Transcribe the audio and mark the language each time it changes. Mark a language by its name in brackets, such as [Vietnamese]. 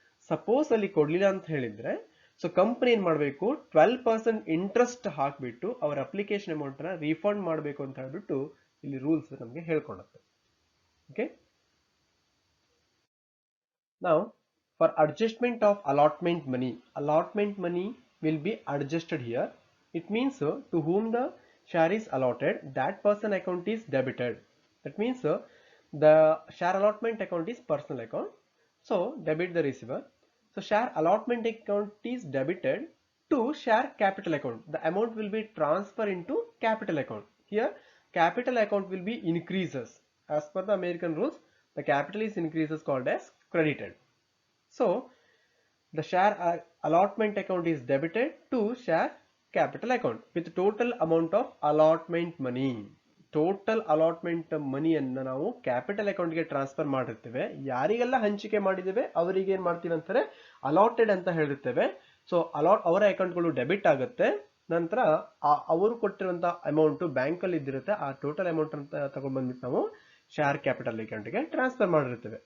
[Kannada] Suppose ಅಲ್ಲಿ ಕೊಡ್ಲಿಲ್ಲ ಅಂತ ಹೇಳಿದ್ರೆ, ಸೊ ಕಂಪನಿ ಏನ್ ಮಾಡಬೇಕು, 12% ಇಂಟ್ರೆಸ್ಟ್ ಹಾಕ್ಬಿಟ್ಟು ಅವರ ಅಪ್ಲಿಕೇಶನ್ ಅಮೌಂಟ್ ನ ರೀಫಂಡ್ ಮಾಡಬೇಕು ಅಂತ ಹೇಳ್ಬಿಟ್ಟು ಇಲ್ಲಿ ರೂಲ್ಸ್ ನಮಗೆ ಹೇಳ್ಕೊಡುತ್ತೆ. [English] Okay, ನಾವು for adjustment of allotment money will be adjusted here. It means to whom the share is allotted, that person account is debited. That means the share allotment account is personal account. So debit the receiver. So share allotment account is debited to share capital account. The amount will be transferred into capital account. Here capital account will be increases. As per the American rules, the capital is increases called as credited. So the share allotment account is debited to share capital account with total amount of allotment money. [Kannada] Total allotment ಮನಿಯನ್ನ ನಾವು capital ಅಕೌಂಟ್ಗೆ transfer ಮಾಡಿರ್ತೇವೆ. ಯಾರಿಗೆಲ್ಲ ಹಂಚಿಕೆ ಮಾಡಿದ್ದೇವೆ ಅವರಿಗೆ ಏನ್ ಮಾಡ್ತೀವಿ ಅಂತಾರೆ, ಅಲಾಟೆಡ್ ಅಂತ ಹೇಳಿರ್ತೇವೆ. ಸೊ ಅವರ ಅಕೌಂಟ್ಗಳು ಡೆಬಿಟ್ ಆಗುತ್ತೆ. ನಂತರ ಅವರು ಕೊಟ್ಟಿರುವಂತಹ ಅಮೌಂಟ್ ಬ್ಯಾಂಕ್ ಅಲ್ಲಿ ಇದ್ದಿರುತ್ತೆ, ಆ ಟೋಟಲ್ ಅಮೌಂಟ್ ಅಂತ ತಗೊಂಡ್ ಬಂದ್ಬಿಟ್ಟು ನಾವು ಶೇರ್ ಕ್ಯಾಪಿಟಲ್ ಅಕೌಂಟ್ಗೆ ಟ್ರಾನ್ಸ್ಫರ್ ಮಾಡಿರ್ತೇವೆ.